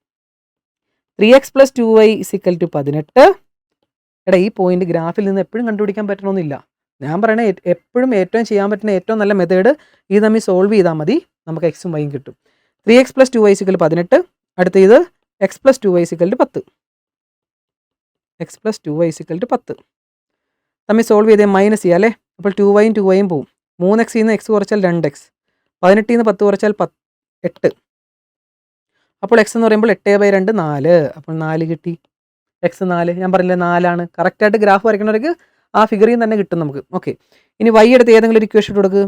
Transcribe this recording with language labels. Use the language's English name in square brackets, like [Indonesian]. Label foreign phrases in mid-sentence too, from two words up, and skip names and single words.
[Malayalam] 3x + 2y = 18. എടാ, ഈ പോയിന്റ് ഗ്രാഫിൽ നിന്ന് എപ്പോഴും കണ്ടുപിടിക്കാൻ പറ്റണമെന്നില്ല. ഞാൻ പറയണേ എപ്പോഴും ഏറ്റവും ചെയ്യാൻ പറ്റുന്ന ഏറ്റവും നല്ല മെത്തേഡ് ഇത് തമ്മിൽ സോൾവ് ചെയ്താൽ മതി. നമുക്ക് എക്സും വൈയും കിട്ടും. 3x + 2y = 18. അടുത്ത ഇത് x + 2y = 10. x + 2y = 10 തമ്മിൽ സോൾവ് ചെയ്തേ മൈനസ് ചെയ്യാം അല്ലേ. അപ്പോൾ 2yയും 2yയും പോവും. 3x നിന്ന് x കുറച്ചാൽ 2x. 18 നിന്ന് 10 കുറച്ചാൽ 8. അപ്പോൾ x എന്ന് പറയുമ്പോൾ 8/2 4. അപ്പോൾ 4 കിട്ടി. x 4 ഞാൻ പറഞ്ഞില്ലേ 4 ആണ്. കറക്റ്റായിട്ട് ഗ്രാഫ് വരയ്ക്കുന്നവർക്ക് ആ ഫിഗറിൽ തന്നെ കിട്ടും നമുക്ക്. ഓക്കെ, ഇനി y എടുത്ത് ഏതെങ്കിലും ഒരു ഇക്വേഷൻ ഇട്ട് കൊടുക്കുക.